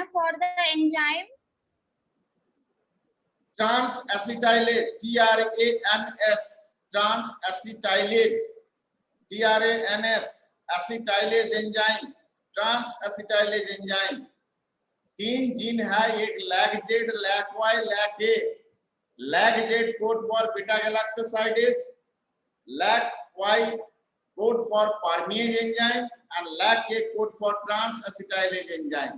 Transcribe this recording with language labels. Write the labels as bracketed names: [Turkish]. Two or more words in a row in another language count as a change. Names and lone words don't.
[English] for the enzyme trans-acetylase, TRANS, trans-acetylase, TRANS, acetylase enzyme, trans-acetylase enzyme। [Hindi] तीन जीन है, एक लैक जेड, लैक वाई, लैक ए। [English] lac Z code for beta-galactosidase, lac Y code for permease enzyme and lac A code for trans-acetylase enzyme.